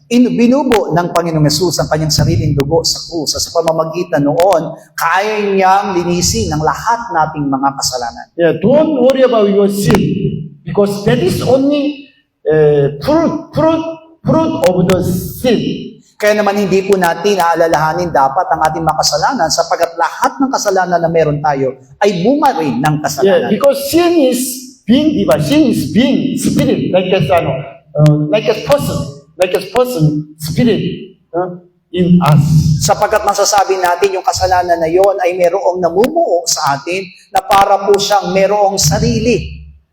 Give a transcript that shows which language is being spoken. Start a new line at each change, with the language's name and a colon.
Filipino: Binubo ng Panginoong Yesus ang kanyang sariling dugo sa krus. Sa pamamagitan noon, kaya niyang linisin ang lahat nating mga kasalanan.
English: Don't worry about your sin because that is only fruit of the sin.
Filipino: Kaya naman hindi po natin aalalahanin dapat ang ating mga kasalanan sapagkat lahat ng kasalanan na meron tayo ay bunga rin ng kasalanan.
English: Because sin is being spirit, like a person, spirit in us.
Filipino: Sapagkat masasabi natin yung kasalanan na yon ay merong namumuo sa atin na para po siyang merong sarili.